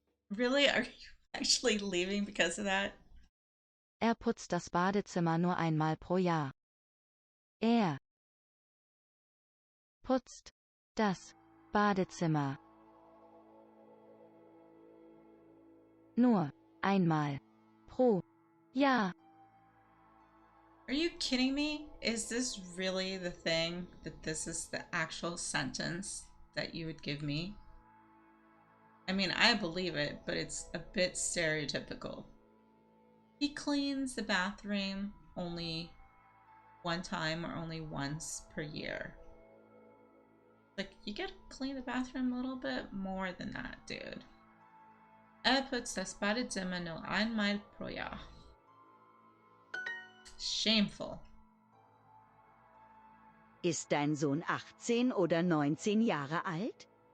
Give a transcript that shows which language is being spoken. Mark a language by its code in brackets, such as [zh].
[en] Really? Are you actually leaving because of that? [de] Putzt das Badezimmer nur einmal pro Jahr. Er putzt das Badezimmer. Nur einmal pro Jahr. [en] Are you kidding me? Is this really the thing, that this is the actual sentence that you would give me? I mean, I believe it, but it's a bit stereotypical. He cleans the bathroom only one time or only once per year. Like, you gotta clean the bathroom a little bit more than that, dude. [de] Putzt das Badezimmer nur einmal pro Jahr. [en] Shameful. [de] Ist dein Sohn 18 oder 19 Jahre alt?